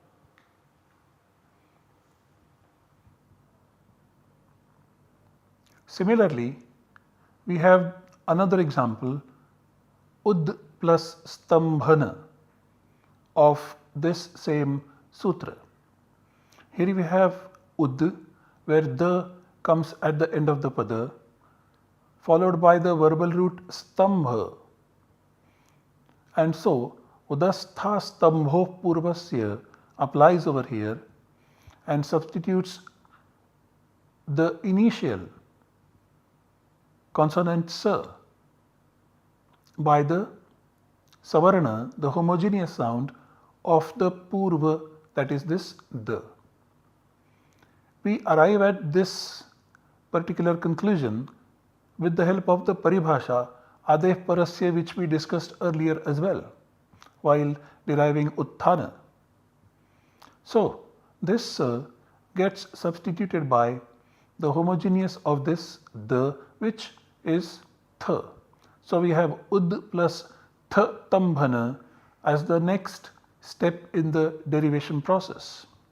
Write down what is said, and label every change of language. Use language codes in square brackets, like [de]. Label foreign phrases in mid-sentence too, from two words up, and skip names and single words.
[en] Similarly, we have another example, ud plus stambhana of this same sutra. Here we have ud, where the comes at the end of the pada, followed by the verbal root stambha. And so [sa] udastha stambho purvasya [en] applies over here and substitutes the initial consonant sa by the savarna, the homogeneous sound of the purva, that is this the. We arrive at this particular conclusion with the help of the paribhasha [sa] adeh parasya, [en] which we discussed earlier as well while deriving utthana. So this gets substituted by the homogeneous of this the, which is th. So we have ud plus th tambhana as the next step in the derivation process.